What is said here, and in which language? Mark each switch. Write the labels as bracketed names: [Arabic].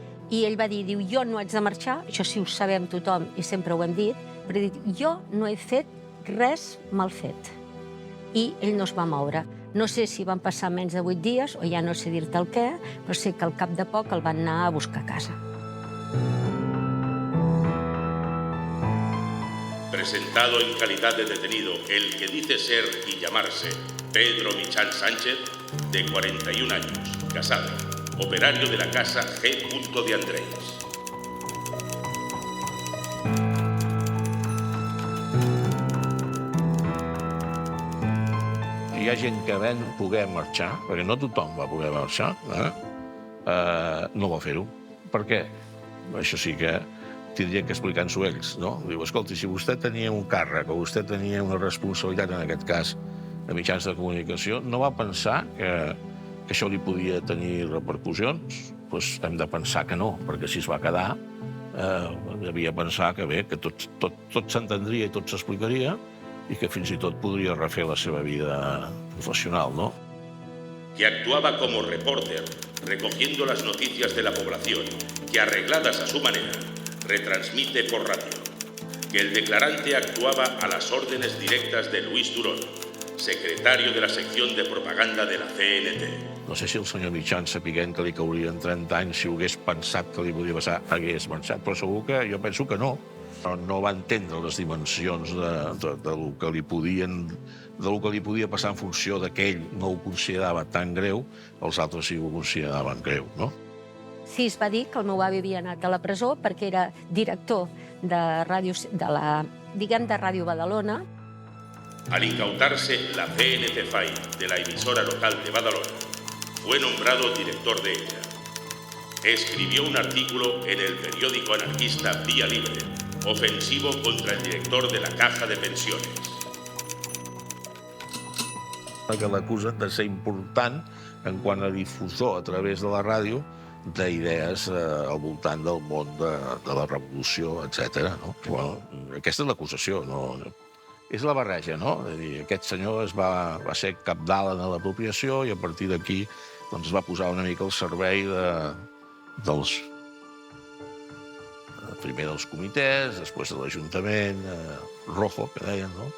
[Catalan] I ell va dir, jo no haig de marxar, això sí ho sabem tothom i sempre ho hem dit, però jo no he fet res mal fet. I ell no es va moure. No sé si van passar menys de 8 dies, o ja no sé dir-te el què, però sé que al cap de poc el van anar a buscar a casa. [Spanish] Presentado en calidad de detenido el que dice ser y llamarse Pedro Mitjans Sánchez, de 41 años, casado, operario de la casa G. de Andrés. [Catalan] Hi ha gent que ven poder marxar, perquè no tothom va poder marxar, no va fer-ho. Per què? Això sí que tindria que explicar-nos-ho ells, no? Diu, escolti, si vostè tenia un càrrec o vostè tenia una responsabilitat, en aquest cas, de mitjans de comunicació, no va pensar que això li podia tenir repercussions? Doncs hem de pensar que no, perquè si es va quedar, devia pensar que bé, que tot s'entendria i tot s'explicaria i que fins i tot podria refer la seva vida professional, no? [Spanish] Que actuaba como reporter, recogiendo las noticias de la población, que arregladas a su manera, retransmite por radio. Que el declarante actuaba a las órdenes directas de Luis Durón, secretario de la sección de propaganda de la CNT. [Catalan] No sé si el senyor Mitjans, sapiguent que li caurien 30 anys, si ho hagués pensat que li podia passar, hagués marxat, però segur que jo penso que no. No va entendre les dimensions del que li podia passar en funció que ell no ho considerava tan greu, els altres sí ho consideraven greu, no? Sí, es va dir que el meu avi havia anat a la presó perquè era director de Ràdio Badalona. [Spanish] Al incautarse la CNT FAI de la emisora local de Badalona, fue nombrado director de ella. escribió un artículo en el periódico anarquista Vía Libre, ofensivo contra el director de la Caja de Pensiones. [Catalan] Que l'acusen de ser important en quant a difusor a través de la ràdio d'idees al voltant del món de la revolució, etc. Bueno, aquesta és l'acusació, no? És la barreja, no? És a dir, aquest senyor va ser cabdal en l'apropiació i a partir d'aquí es va posar una mica al servei dels primer dels comitès, després de l'Ajuntament, rojo, que deien, no?